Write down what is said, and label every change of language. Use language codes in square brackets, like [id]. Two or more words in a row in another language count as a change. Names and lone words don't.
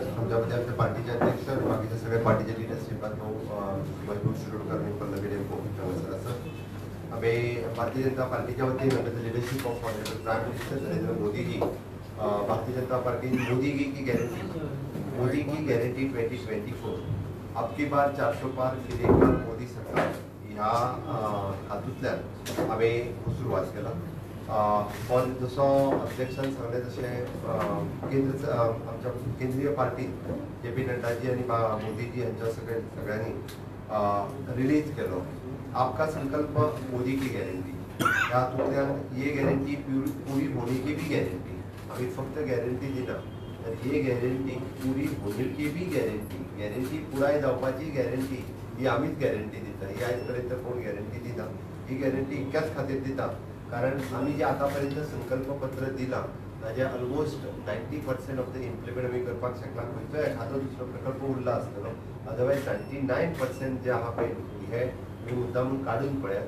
[kok] आमच्यामध्ये आमच्या पार्टीचे अध्यक्ष आणि बाकीचे सगळे पार्टीचे लिडर्स श्रीपाद भाऊ शिरोडकर आणि पल्लवी देंपो सर आम्ही भारतीय जनता पार्टीच्या वतीने [en] leadership of honourable prime minister [kok] नरेंद्र मोदी जी, भारतीय जनता पार्टी [hi] मोदी की गारंटी 2024 अब की बार 400 पार फिर एक बार मोदी सरकार [kok] ह्या हातूंतल्यान हांवें सुरवात केला। जसो अध्यक्षान सांगले तशें आमच्या केंद्रीय पार्टीन JP नड्डाजी आणि मोदीजी यांच्या सगळ्यांनी रिलीज केलो [hi] आपका संकल्प मोदी की गॅरंटी। [kok] ह्या हातूंतल्यान [hi] ये गॅरंटी पूरी होने की भी गॅरंटी, [kok] आम्ही फक्त गॅरंटी दिना तर [hi] ये गॅरंटी पूरी होने की भी गॅरंटी [kok] पुराय जावपाची गॅरंटी ही आमीच गॅरंटी दिता। ही आयज पर्यंत कोण गॅरंटी दिना, ही गॅरंटी इतक्याच खातीर दिता कारण आम्ही जे आतापर्यंत संकल्पपत्र दिला ताजे [en] almost 90% of the implement [kok] आम्ही करपाक शकला। खंयचो एखादो दुसरो प्रकल्प उरला आसतलो, अदरवायज 99% जे आहा पळय हे मी मुद्दामून काढून पळयात।